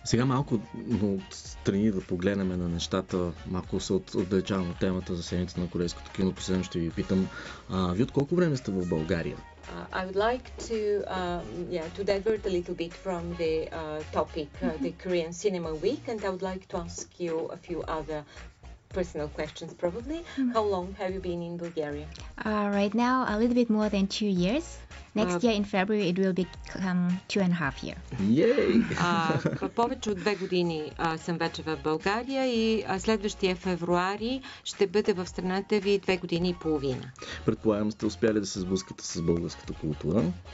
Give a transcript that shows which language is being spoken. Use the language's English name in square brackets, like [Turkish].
[Bulgarian] Сега малко отстрани да погледнем на нещата, малко се отдалечавам от темата за седмицата на корейското кино. Последно ще ви питам, вие от колко време сте в България? [English] I would like to divert a little bit from the topic, the Korean Cinema Week, and I would like to ask you a few other personal questions probably. How long have you been in Bulgaria? Right now, a little bit more than 2 years. Next year in February it will become 2.5 years. Yay! [Bulgarian] Повече от 2 години съм вече в България и следващия февруари ще бъда в страната ви 2 години и половина. Предполагам, сте успяли да се сблъскате с българската култура.